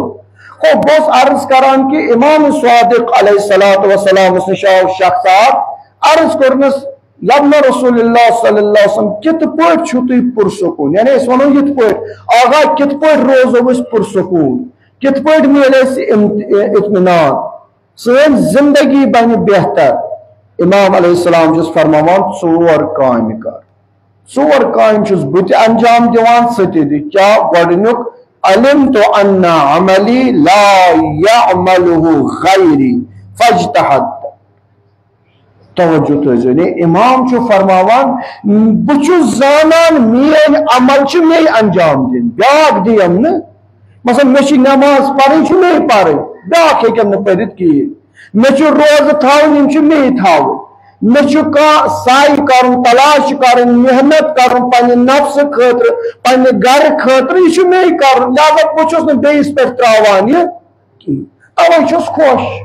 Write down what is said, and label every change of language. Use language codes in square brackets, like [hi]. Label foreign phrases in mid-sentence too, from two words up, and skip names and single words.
[ks] گوٚو بہٕ اوسُس عرض کران کہ امام صادق [ar] علیہ الصلاۃ والسلامس [ks] نِش آو شخص اکھ عرض کوٚرنس [ar] یبنہ رسول اللہ صلی اللہ علیہ وسلم [ks] کِتھ پٲٹھۍ چھُو تُہۍ پُرسکوٗن، یعنی أسۍ ونو یِتھ پٲٹھۍ آغا کِتھ پٲٹھۍ روزو أسۍ پُرسکوٗن، کِتھ پٲٹھۍ میلہِ اَسہِ اطمینان، سٲنۍ زندگی بنہِ بہتر. امام [ar] علیہ السلام [ks] چھُس فرماوان 4 کامہِ کر ژور کامہِ چھُس بہٕ تہِ انجام دِوان ژٕ تہِ دِ کیٛاہ گۄڈٕنیُک [ar] علمت ان عملی لا يعمله غیری فاجتہد [ks] توجہ تھٲیزیو نے امام چھُ فرماوان بہٕ چھُس زانان میٲنۍ عمل چھِ مے انجام دِنۍ بیٛاکھ دِیم نہٕ مثلا مےٚ چھِ نٮ۪ماز پرٕنۍ چھِ مے پرٕنۍ بیٛاکھ ہیٚکٮ۪م نہٕ پٔرِتھ کِہیٖنۍ مےٚ چھُ روزٕ تھاوٕنۍ یِم چھِ مے تھاوٕنۍ مےٚ چھُ کانٛہہ سعی کرُن تلاش کرٕنۍ محنت کرُن پننہِ نفسہٕ خٲطرٕ پننہِ گرٕ خٲطرٕ یہِ چھُ مے کرُن لہذا بہٕ چھُس نہٕ بیٚیِس پٮ۪ٹھ تراوان یہِ کِہیٖنۍ توے چھُس خۄش